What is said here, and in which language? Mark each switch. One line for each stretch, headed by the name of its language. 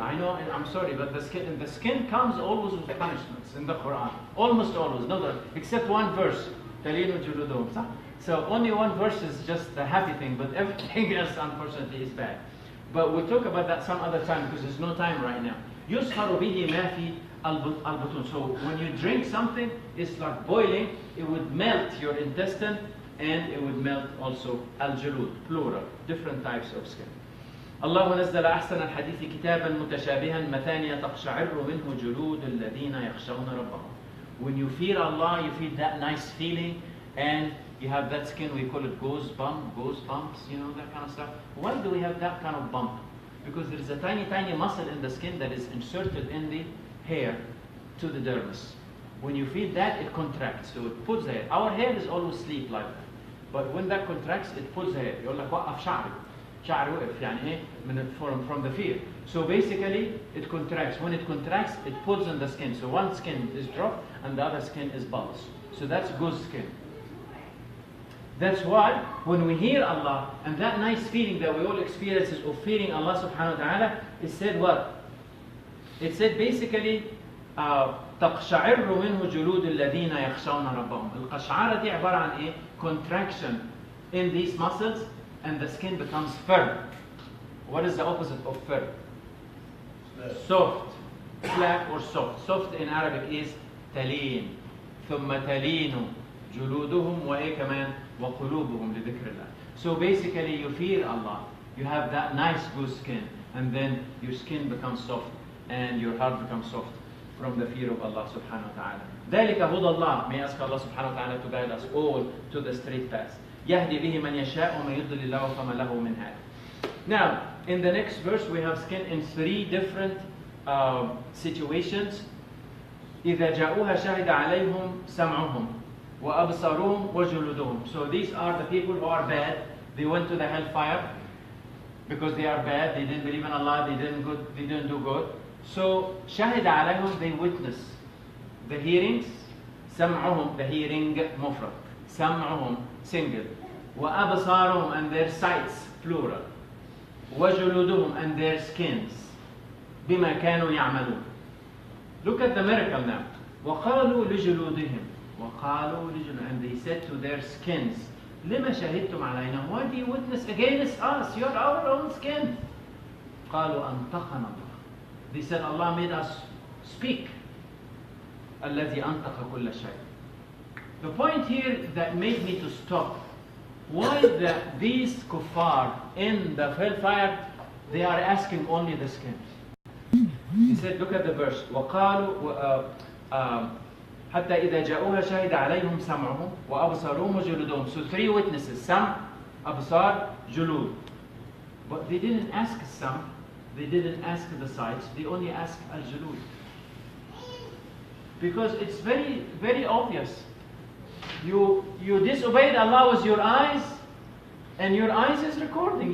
English: I know, I'm sorry, but the skin comes always with punishments in the Quran. Almost always. No, except one verse.
Arabic: تَلِينُ جُلُودُهُمْ.
English: So only one verse is just the happy thing, but everything else, unfortunately, is bad. But we'll talk about that some other time, because there's no time right now.
Arabic: يُسْهَرُ بِهِ مَا فِي al-butun.
English: So when you drink something, it's like boiling. It would melt your intestine, and it would melt also al-julud, plural, different types of skin.
Arabic: الله نزل أحسن الحديث كتابا متشابها مثانية تقشعر منه جلود الذين يخشون ربهم.
English: When you feel Allah, you feel that nice feeling, and you have that skin, we call it goosebumps, you know, that kind of stuff. Why do we have that kind of bump? Because there is a tiny muscle in the skin that is inserted in the hair to the dermis. When you feel that, it contracts, so it pulls the hair. Our hair is always asleep like that. But when that contracts, it pulls the hair.
Arabic: يقول لك وقف شعري وقف يعني إيه
English: from the fear. So basically, it contracts. When it contracts, it pulls on the skin. So one skin is dropped and the other skin is bulged. So that's goose skin. That's why when we hear Allah and that nice feeling that we all experience of fearing Allah subhanahu wa ta'ala, it said what? It said basically
Arabic: تقشعر منه جلود الذين يخشون ربهم. القشعرة دي عبارة عن إيه؟
English: Contraction in these muscles and the skin becomes firm. What is the opposite of firm? Soft. Slack or soft. Soft in Arabic is تلين.
Arabic: ثم تلين جلودهم وإيه كمان وقلوبهم لذكر الله.
English: So basically you feel Allah. You have that nice good skin and then your skin becomes soft and your heart becomes soft from the fear of Allah subhanahu wa ta'ala.
Arabic: ذلك هدى الله.
English: May I ask Allah subhanahu wa ta'ala to guide us all to the straight path.
Arabic: يهدي به من يشاء ومن يضلل الله فما له من هاد.
English: Now, in the next verse we have skin in three different situations.
Arabic: إذا جاءوها شهد عليهم سمعهم وأبصارهم وجلودهم.
English: So these are the people who are bad. They went to the hellfire because they are bad. They didn't believe in Allah. They didn't do good. So
Arabic: شهد عليهم,
English: they witness the hearings.
Arabic: سمعهم,
English: the hearing
Arabic: مفرد.
English: سمعهم, single.
Arabic: وأبصارهم,
English: and their sights, plural.
Arabic: وجلودهم,
English: and their skins.
Arabic: بما كانوا يعملون.
English: Look at the miracle now.
Arabic: وقالوا لجلودهم. وقالوا لجلودهم,
English: and they said to their skins,
Arabic: لما شهدتم علينا?
English: Why do you witness against us? You're our own skin.
Arabic: قالوا أنطقنا الله.
English: They said Allah made us speak.
Arabic: الذي أنطق كل شيء.
English: The point here that made me to stop, why these kuffar in the hellfire, they are asking only the skin. He said, look at the verse.
Arabic: وقالوا حتى إذا جاءوها شهد عليهم سمعهم وأبصارهم وجلودهم.
English: So three witnesses,
Arabic: سمع, أبصار, جلود.
English: But they didn't ask السمع, they didn't ask the sights, they only asked al-julud. Because it's very, very obvious. You disobeyed Allah with your eyes, and your eyes is recording.